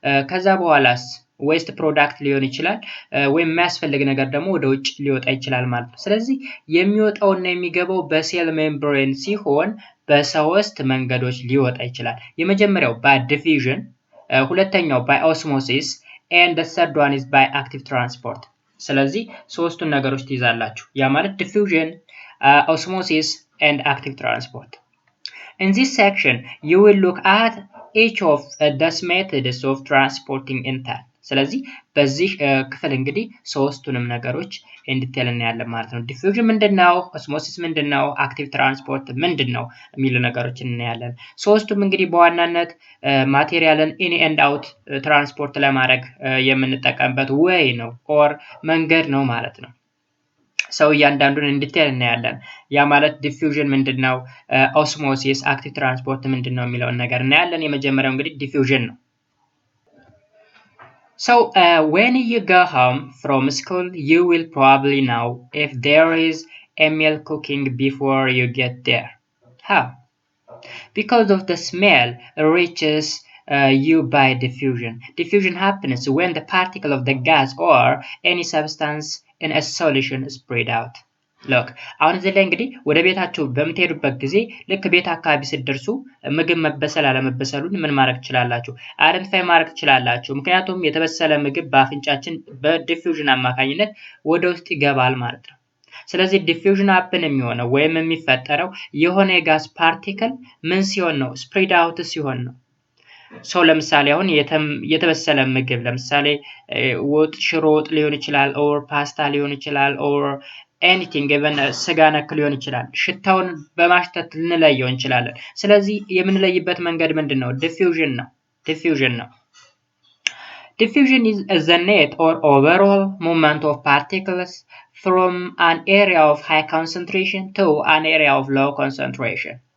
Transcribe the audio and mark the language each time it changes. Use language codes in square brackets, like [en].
[am] ከዛ በኋላስ ዌስት ፕሮዳክት ሊሆን ይችላል ወይም የሚያስፈልግ ነገር ደግሞ ወደ ውጭ ሊወጣ ይችላል ማለት ነው። ስለዚህ የሚወጣውና የሚገባው በሴል ሜምብሬን ሲሆን በሶስት መንገዶች ሊወጣ ይችላል። የመጀመሪያው [en] by diffusion፣ [am] ሁለተኛው by [en] osmosis and the third one is by active transport። [am] ስለዚህ ሶስቱን ነገሮች ትይዛላችሁ። ያ ማለት [en] diffusion, osmosis and active transport. In this section you will look at each of these methods of transporting intel. [am] ስለዚህ በዚህ ክፍል እንግዲህ ሶስቱንም ነገሮች እንዲቴል እናያለን ማለት ነው። ዲፊውዥን ምንድነው? ኦስሞሲስ ምንድነው? አክቲቭ ትራንስፖርት ምንድነው? የሚሉ ነገሮችን እናያለን። ሶስቱም እንግዲህ በዋናነት ማቴሪያልን ኢን ኤንድ አውት ትራንስፖርት ለማድረግ የምንጠቀምበት ወይ ነው ኦር መንገድ ነው ማለት ነው። ሰው እያንዳንዱን እንዲቴል እናያለን። ያ ማለት ዲፊውዥን ምንድነው? ኦስሞሲስ፣ አክቲቭ ትራንስፖርት ምንድነው የሚለውን ነገር እናያለን። የመጀመሪያው እንግዲህ ዲፊውዥን ነው። [en] So when you go home from school, you will probably know if there is a meal cooking before you get there. How? Because of the smell reaches you by diffusion. Diffusion happens when the particle of the gas or any substance in a solution is spread out. [am] Look, አሁን እዚህ ላይ እንግዲህ ወደ ቤታችሁ በምትሄዱበት ጊዜ ልክ ቤት አካባቢ ስትደርሱ ምግብ መበሰል አለመበሰሉን ምን ማድረግ ትችላላችሁ? አይደንቲፋይ ማድረግ ትችላላችሁ። ምክንያቱም የተበሰለ ምግብ በአፍንጫችን በዲፊውዥን አማካኝነት ወደ ውስጥ ይገባል ማለት ነው። ስለዚህ ዲፊውዥን ሀፕን የሚሆነው ወይም የሚፈጠረው የሆነ የጋዝ ፓርቲክል ምን ሲሆን ነው? ስፕሬድ አውት ሲሆን ነው። ሰው ለምሳሌ አሁን የተበሰለ ምግብ ለምሳሌ ወጥ፣ ሽሮ ወጥ ሊሆን ይችላል ኦር ፓስታ ሊሆን ይችላል ኦር anything even ስጋ ነክ ሊሆን ይችላል። ሽታውን በማሽተት ልንለየው እንችላለን። ስለዚህ የምንለይበት መንገድ ምንድነው? ዲፊውዥን ነው። [en] Diffusion is the net or overall movement of particles from an area of high concentration to an area of low concentration.